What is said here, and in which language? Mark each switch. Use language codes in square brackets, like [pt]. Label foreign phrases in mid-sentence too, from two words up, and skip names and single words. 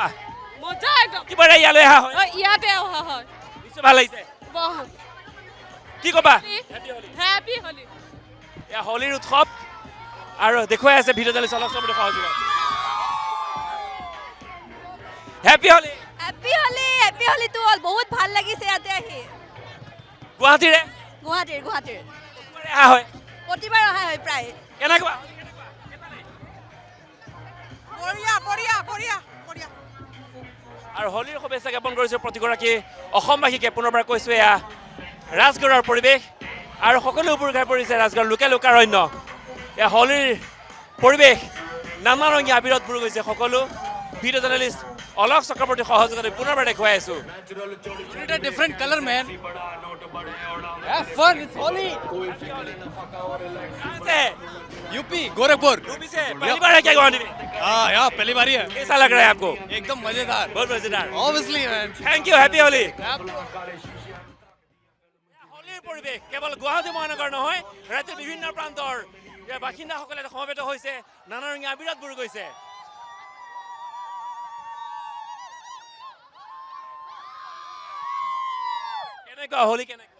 [as] মজা একদম কিবাৰে ইয়ালৈ অহা হয় ইয়াতে অহা হয় নিশ্চয় ভাল লাগিছে বহুত কি ক'বা [en] Happy Holi Happy Holi [as] এয়া হোলীৰ উৎসৱ আৰু দেখুৱাই আছে [en] video journalist [as] অলক চক্ৰৱৰ্তী সহযোগত [en] Happy Holi Happy Holi [hi] तो बहुत [as] ভাল লাগিছে ইয়াতে আহি গুৱাহাটীৰে গুৱাহাটীৰ কিবাৰে অহা হয় প্ৰতিবাৰ অহা হয় প্ৰায় কেনেকুৱা বঢ়িয়া বঢ়িয়া বঢ়িয়া বঢ়িয়া আৰু হোলীৰ শুভেচ্ছা জ্ঞাপন কৰিছোঁ প্ৰতিগৰাকী অসমবাসীকে পুনৰবাৰ কৈছোঁ এয়া ৰাজগড়ৰ পৰিৱেশ আৰু সকলো উবুৰ খাই পৰিছে ৰাজগড় লোকে লোকাৰণ্য এয়া হোলীৰ পৰিৱেশ নানা ৰঙী আবিৰত বুৰ গৈছে সকলো [en] video journalist [as] অলক চক্ৰৱৰ্তী সহযোগতে পুনৰবাৰ দেখুৱাই আছোঁ [en] It's a different color, man. Have fun. It's Holi. [hi] कहाँ से UP, Gorakhpur. यूपी से पहली बार है क्या गुवाहाटी में हाँ, यहाँ पहली बारी है. कैसा लग रहा है आपको एकदम मजेदार. बहुत मजेदार [en] Obviously, man. Thank you happy Holi Yep. [as] হোলীৰ পৰিৱেশ কেৱল গুৱাহাটী মহানগৰ নহয় ৰাজ্যৰ বিভিন্ন প্ৰান্তৰ বাসিন্দাসকলে সমবেত হৈছে নানা ৰঙী আবিৰত বুৰ গৈছে কেনেকুৱা হোলী কেনেকুৱা